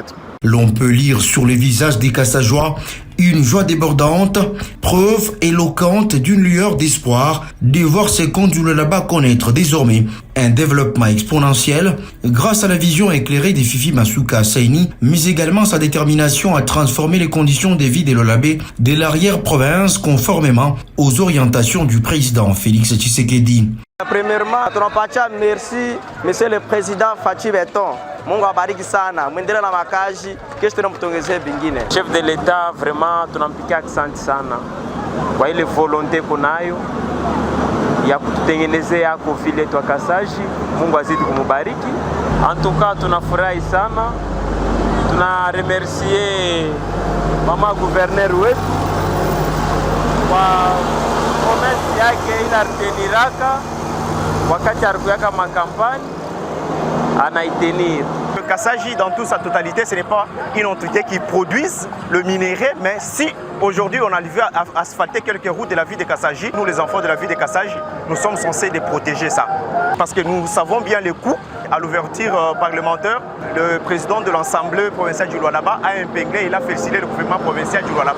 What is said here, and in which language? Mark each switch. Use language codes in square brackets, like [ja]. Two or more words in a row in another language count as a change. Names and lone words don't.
[fr] L'on peut lire sur les visages des Kassajois une joie débordante, preuve éloquente d'une lueur d'espoir de voir ces comptes du Lualaba connaître désormais un développement exponentiel grâce à la vision éclairée de Fifi Masuka Saini, mais également sa détermination à transformer les conditions de vie des Lolabé de l'arrière-province conformément aux orientations du président Félix Tshisekedi. Premièrement, merci Monsieur le Président Fachi Beton. Chef de l'État, [sw] vraiment tunampikia asante sana kwa ile volonte kunayo ya kututengenezea yako vile twa Kasaji. Mungu azidi kumubariki. [fr] En tout cas [sw] tunafurahi sana, tuna remercier mama gouverneur wetu kwa promesse yake ila reteniraka wakati alikuweka makampani anaitenir. [fr] Le Kasaji, dans toute sa totalité, ce n'est pas une entité qui produise le minerai, mais si aujourd'hui on a vu asphalter quelques routes de la ville de Kasaji, nous les enfants de la ville de Kasaji, nous sommes censés de protéger ça. Parce que nous savons bien les coûts. À l'ouverture parlementaire, le président de l'Assemblée provinciale du Lualaba a impégré, il a félicité le gouvernement provincial du Lualaba.